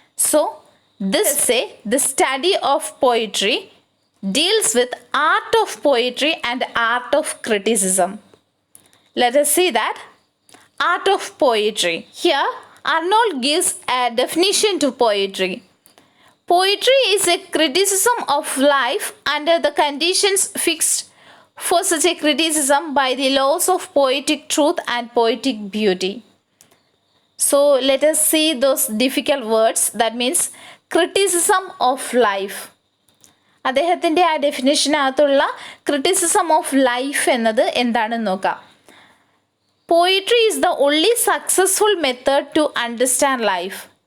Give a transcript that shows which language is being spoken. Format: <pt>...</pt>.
<en>So the study of poetry deals with art of poetry and art of criticism. Let us see that. Art of poetry. Here Arnold gives a definition to poetry. Poetry is a criticism of life under the conditions fixed for such a criticism by the laws of poetic truth and poetic beauty. So let us see those difficult words. That means criticism of life.</en> <ml>അദ്ദേഹത്തിൻ്റെ ആ ഡെഫിനേഷനകത്തുള്ള criticism of life എന്നത് എന്താണെന്ന് നോക്കാം.</ml> <en>Poetry is the only successful method to understand life.</en>